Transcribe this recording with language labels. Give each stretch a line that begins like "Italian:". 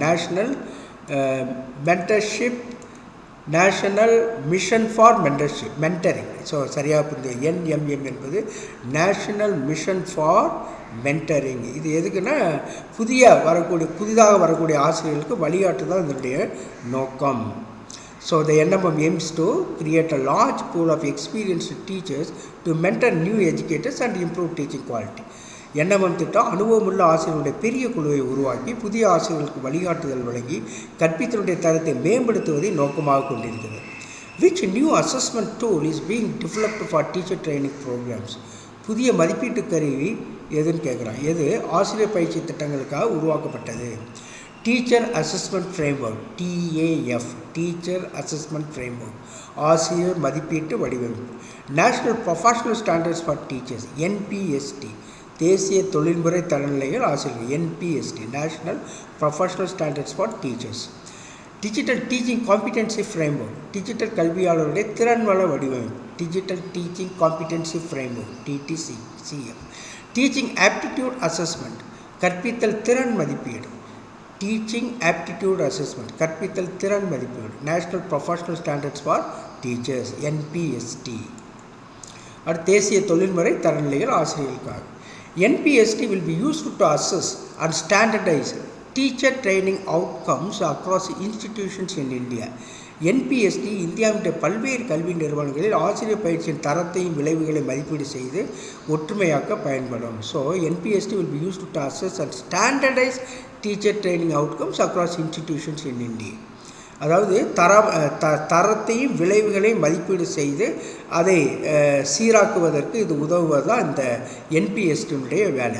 English: National mentorship, national mission for mentoring.
Tamil: So சரியாக புரிஞ்சு, NMM என்பது நேஷ்னல் மிஷன் ஃபார் மென்டரிங். இது எதுக்குன்னா புதிதாக வரக்கூடிய ஆசிரியர்களுக்கு வழிகாட்டுதான் இதனுடைய நோக்கம்.
English: So the NMM aims to create a large pool of experienced teachers to mentor new educators and improve teaching quality.
Tamil: NMM திட்டம் அனுபவமுள்ள ஆசிரியர்களுடைய பெரிய குழுவை உருவாக்கி புதிய ஆசிரியர்களுக்கு வழிகாட்டுதல் வழங்கி கற்பித்தலுடைய தரத்தை மேம்படுத்துவதை நோக்கமாக கொண்டிருக்கிறது.
English: Which new assessment tool is being developed for teacher training programs?
Tamil: புதிய மதிப்பீட்டு கருவி எதுன்னு கேட்குறான். எது ஆசிரியர் பயிற்சி திட்டங்களுக்காக உருவாக்கப்பட்டது?
English: teacher assessment framework, TAF, teacher assessment framework,
Tamil: ஆசிரியர் மதிப்பீட்டு வடிவமைப்பு.
English: national professional standards for teachers, NPST,
Tamil: தேசிய தொழில்முறை தரநிலைகள் ஆசிரியர்கள்,
English: NPST, national professional standards for teachers. Digital teaching competency framework,
Tamil: digital கல்வியாளருடைய திறன்வள வடிவமைப்பு,
English: Digital teaching competency framework, TTCF. Teaching aptitude assessment,
Tamil: கற்பித்தல் திறன் மதிப்பீடு,
English: Teaching aptitude assessment, கற்பித்தல் திறன் மதிப்பீடு. National professional standards for teachers, NPST.
Tamil: அடுத்து தேசிய தொழில்முறை தரநிலைகள் ஆசிரியர்களுக்காக.
English: NPST will be used to assess and standardize teacher training outcomes across institutions in India.
Tamil: NPST இந்தியாவுடைய பல்வேறு கல்வி நிறுவனங்களில் ஆசிரியர் பயிற்சியின் தரத்தையும் விளைவுகளை மதிப்பீடு செய்து ஒற்றுமையாக்க பயன்படும்.
English: So NPST will be used to assess and standardize teacher training outcomes across institutions in India.
Tamil: அதாவது தரத்தையும் விளைவுகளையும் மதிப்பீடு செய்து அதை சீராக்குவதற்கு இது உதவுவதுதான் இந்த NPST வேலை.